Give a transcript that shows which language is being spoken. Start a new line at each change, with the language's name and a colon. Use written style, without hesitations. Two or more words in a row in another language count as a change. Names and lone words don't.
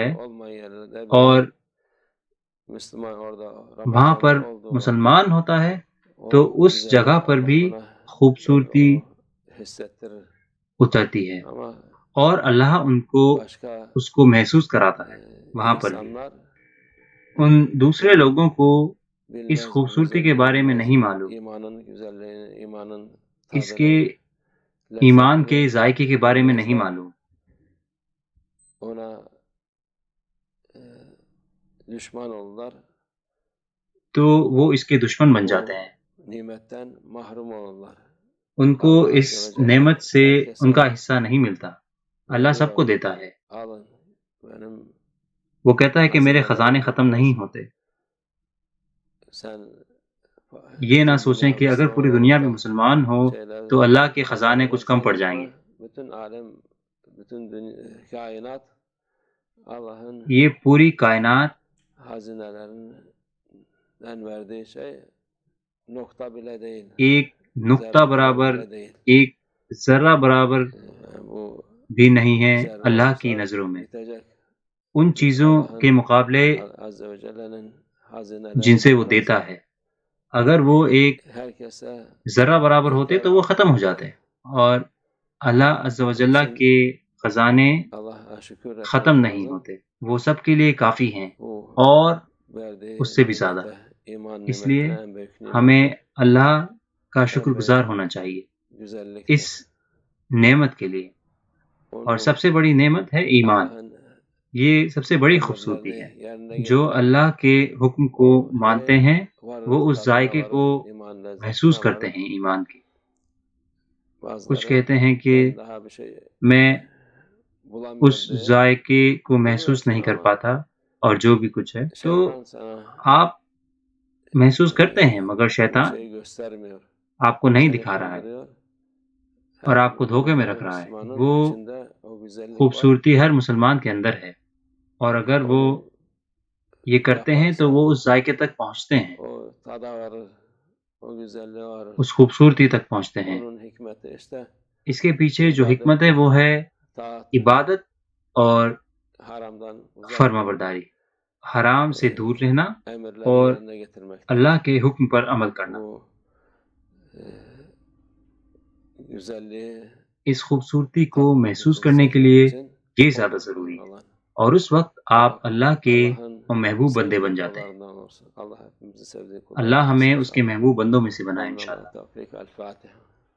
Turkish: Müslüman olmayan yerlerde bile
Urdu: اور
Turkish: Müslüman orada
Urdu: وہاں
Turkish: Ramazan'da
Urdu: پر
Turkish: olduğu vakit
Urdu: مسلمان ہوتا ہے تو
Turkish: o
Urdu: اس
Turkish: güzelliği
Urdu: جگہ پر
Turkish: Allah
Urdu: بھی
Turkish: ona
Urdu: خوبصورتی
Turkish: o hissettirir.
Urdu: اترتی ہے
Turkish: Ama
Urdu: اور اللہ ان کو
Turkish: başka
Urdu: اس کو محسوس کراتا ہے. وہاں پر بھی
Turkish: insanlar
Urdu: ان دوسرے لوگوں کو اس
Turkish: bilmez bu
Urdu: خوبصورتی کے
Turkish: güzelliği
Urdu: بارے میں
Turkish: bilmez.
Urdu: نہیں معلوم،
Turkish: İmanın güzelliğini, imanın
Urdu: اس کے
Turkish: tadını,
Urdu: ایمان کے
Turkish: lezzetini
Urdu: ذائقے کے بارے میں نہیں
Turkish: bilmezler.
Urdu: معلوم.
Turkish: Ona düşman olurlar.
Urdu: تو وہ اس کے دشمن بن
Turkish: Bu
Urdu: جاتے ہیں،
Turkish: nimetten mahrum olurlar.
Urdu: ان کو
Turkish: Allah
Urdu: اس
Turkish: Azze ve Celle
Urdu: نعمت سے ان کا
Turkish: herkese
Urdu: حصہ نہیں ملتا.
Turkish: ne
Urdu: اللہ سب
Turkish: diyor?
Urdu: کو دیتا ہے.
Turkish: Alın benim
Urdu: وہ کہتا ہے کہ میرے خزانے
Turkish: hazinelerimi
Urdu: ختم نہیں ہوتے.
Turkish: sen
Urdu: یہ نہ
Turkish: bütün
Urdu: سوچیں
Turkish: dünya
Urdu: کہ اگر
Turkish: Müslüman
Urdu: پوری
Turkish: olup
Urdu: دنیا بھی
Turkish: da
Urdu: مسلمان ہو
Turkish: şeyler
Urdu: تو اللہ کے خزانے
Turkish: kazanırlar
Urdu: کچھ کم
Turkish: şey
Urdu: پڑ جائیں
Turkish: yapma.
Urdu: گے.
Turkish: Bütün alem, bütün kainat Allah'ın
Urdu: یہ پوری کائنات
Turkish: hazinelerinden verdiği şey nokta bile değil.
Urdu: ایک نقطہ
Turkish: Zerre kadar
Urdu: برابر
Turkish: bile değil.
Urdu: ایک ذرہ برابر
Turkish: bu
Urdu: بھی نہیں ہیں
Turkish: güzel
Urdu: اللہ کی
Turkish: vasıflar
Urdu: نظروں میں
Turkish: bitecek.
Urdu: ان چیزوں کے مقابلے
Turkish: Azze ve Celle'nin hazineleri
Urdu: جن سے وہ
Turkish: fazla.
Urdu: دیتا ہے. اگر وہ ایک
Turkish: Herkese
Urdu: ذرہ برابر ہوتے تو وہ ختم ہو جاتے، اور اللہ عز و جل کے خزانے
Turkish: Allah'a şükür etmek
Urdu: ختم نہیں
Turkish: lazım.
Urdu: ہوتے، وہ سب کے لیے کافی ہیں
Turkish: Bu
Urdu: اور
Turkish: verdiği
Urdu: اس سے بھی زیادہ.
Turkish: nimete, iman
Urdu: اس لیے
Turkish: nimetine en büyük nimet
Urdu: ہمیں اللہ کا شکر گزار ہونا چاہیے
Turkish: güzelliktir.
Urdu: اس نعمت کے لیے. اور
Turkish: Onu
Urdu: سب سے بڑی نعمت ہے ایمان.
Turkish: Allah'ın
Urdu: یہ سب سے بڑی خوبصورتی ہے.
Turkish: emirlerini yerine
Urdu: جو
Turkish: getirip
Urdu: اللہ کے حکم کو مانتے ہیں
Turkish: varlık
Urdu: وہ اس
Turkish: tadına
Urdu: ذائقے
Turkish: varıp
Urdu: کو
Turkish: iman lezzetine
Urdu: محسوس کرتے
Turkish: varıp
Urdu: ہیں ایمان کی. کچھ
Turkish: bazıları
Urdu: کہتے ہیں کہ
Turkish: ben daha bir şey
Urdu: میں
Turkish: bulamıyorum
Urdu: اس
Turkish: diye
Urdu: ذائقے کو محسوس نہیں کر پاتا اور جو بھی کچھ ہے. تو
Turkish: şeytan sana
Urdu: آپ محسوس کرتے ہیں مگر
Turkish: bir
Urdu: شیطان
Turkish: şey göstermiyor.
Urdu: آپ کو نہیں
Turkish: Seni
Urdu: دکھا رہا ہے
Turkish: kandırıyor.
Urdu: اور
Turkish: Her
Urdu: آپ کو دھوکے میں رکھ رہا ہے.
Turkish: Müslümanın
Urdu: وہ
Turkish: içinde o güzellik var.
Urdu: خوبصورتی ہر مسلمان کے اندر ہے، اور اگر وہ
Turkish: Onu
Urdu: یہ کرتے ہیں تو
Turkish: yaparsa
Urdu: وہ اس ذائقے تک پہنچتے ہیں،
Turkish: o tada varır, o güzelliğe varır.
Urdu: اس خوبصورتی تک پہنچتے ہیں.
Turkish: Onun hikmeti işte
Urdu: اس کے پیچھے جو
Turkish: ibadet,
Urdu: حکمت ہے وہ ہے
Turkish: taat,
Urdu: عبادت اور
Turkish: haramdan uzak
Urdu: فرما
Turkish: olup
Urdu: برداری، حرام سے دور رہنا
Turkish: emirleri
Urdu: اور
Turkish: yerine getirmektir.
Urdu: اللہ کے حکم پر عمل کرنا.
Turkish: Bu güzelliği
Urdu: اس خوبصورتی کو
Turkish: tatmak
Urdu: محسوس
Turkish: için,
Urdu: کرنے کے
Turkish: sevmek
Urdu: لیے
Turkish: için
Urdu: یہ زیادہ ضروری ہے،
Turkish: olan
Urdu: اور اس وقت آپ اللہ کے
Turkish: Allah'ın
Urdu: محبوب بندے
Turkish: sevdiği
Urdu: بن جاتے ہیں.
Turkish: kullarından olsun. Allah hepimizi sevdiği
Urdu: اللہ
Turkish: kullarından
Urdu: ہمیں
Turkish: olsun.
Urdu: اس کے محبوب بندوں میں سے بنائے
Turkish: Amin.
Urdu: انشاءاللہ.
Turkish: Allah tevfik. El Fatiha.